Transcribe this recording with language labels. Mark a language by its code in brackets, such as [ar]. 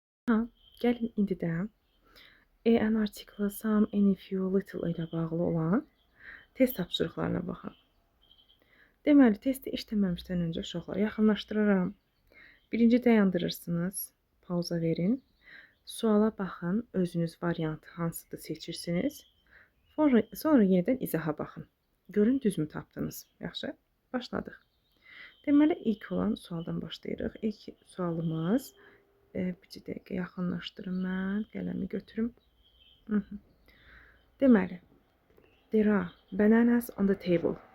[az] Ha, gəlin indi də an article, some, any, few, little ilə bağlı olan test tapşırıqlarına baxaq. Deməli, testi işləməmişdən öncə uşaqlar yaxınlaşdırıram. Birinci dayandırırsınız, pauza verin. Suala baxın, özünüz variantı hansıdır seçirsiniz. Sonra yenidən izaha baxın. Görün düzmü tapdınız. Yaxşı, başladıq. Deməli, ilk olan sualdan başlayırıq. İlk sualımız, bir dəqiqə yaxınlaşdırım mən, qələmi götürüm. [en] Deməli, there are bananas on the table.